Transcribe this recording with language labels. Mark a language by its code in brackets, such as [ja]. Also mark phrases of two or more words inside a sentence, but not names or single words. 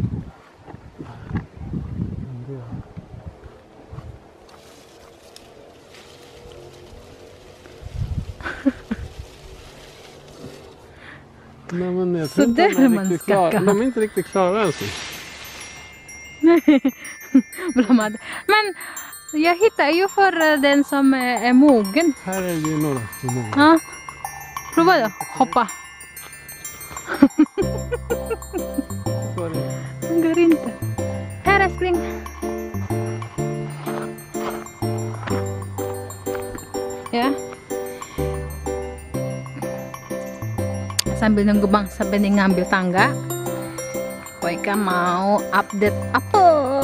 [sv] Nej, men jag tror inte de är riktigt klara. De är inte riktigt klara än. [id] Belum ada. [sv] Men jag hittar ju för den som är mogen. Här är det ju några som är mogen. Ja. Prova då. Hoppa. Den går inte. Här älskling. [id] Ya. Sambil nunggu Bang Sabeni ngambil tangga, Koika mau update apel.